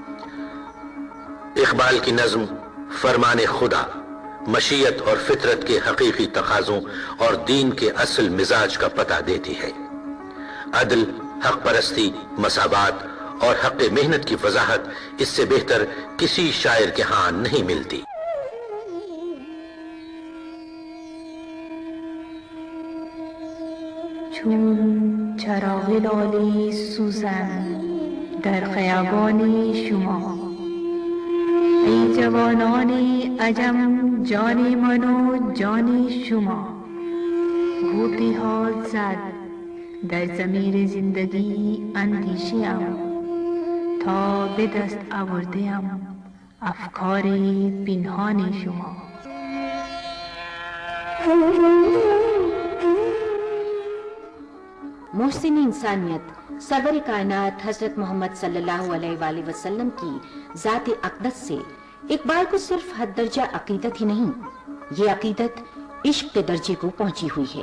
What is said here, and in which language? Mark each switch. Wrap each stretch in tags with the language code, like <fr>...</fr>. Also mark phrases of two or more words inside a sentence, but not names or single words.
<ur>اقبال کی نظم فرمان خدا، مشیت اور فطرت کے حقیقی تقاضوں اور دین کے اصل مزاج کا پتہ دیتی ہے۔ عدل، حق پرستی، مساوات اور حق محنت کی وضاحت اس سے بہتر کسی شاعر کے ہاں نہیں ملتی۔</ur> <fa>چون چراغ لالی سوزن در خیابان شما، ای جوانان عجم جان من و جان شما، غوطی ها زد در ضمیر زندگی اندیشیم، تا به دست آورده‌ام افکار پنهان شما۔</fa> <ur>محسن انسانیت سرور کائنات حضرت محمد</ur> <ar>صلی اللہ علیہ وآلہ وسلم</ar> <ur>کی ذات اقدس سے اقبال کو صرف حد درجہ عقیدت ہی نہیں، یہ عقیدت عشق کے درجے کو پہنچی ہوئی ہے۔</ur>